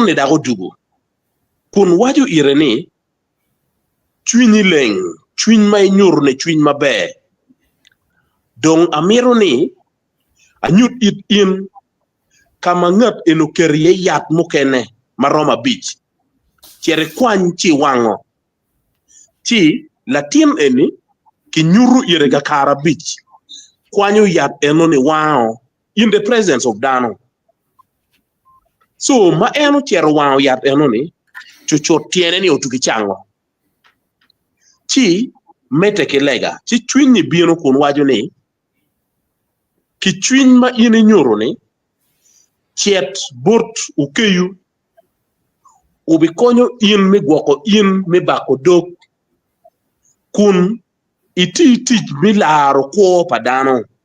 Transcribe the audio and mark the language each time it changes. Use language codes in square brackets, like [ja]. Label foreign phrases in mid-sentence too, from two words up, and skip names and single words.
[alz] ne dago dugo kun waju irene chwinyi leng chwiny may nyur ne chwiny mabe dong amiro ni anyut it in kama ngat enokerie yat mukene maroma beach chere kwany chi wango chi latin eni ki nyuru ire ga kara beach kwanyo yat enoni wao [en] in the presence of [alz] dano so ma eno chero wao yat enoni chucho tiene ni otuki chango chi mete kilega chi chwinyi bino kun wajo ni ki chwiny ma ine nyuru ni chiet burt ukeyu ubi konyo in mi gwoko in mi bako dok kun iti mi laro kwa padano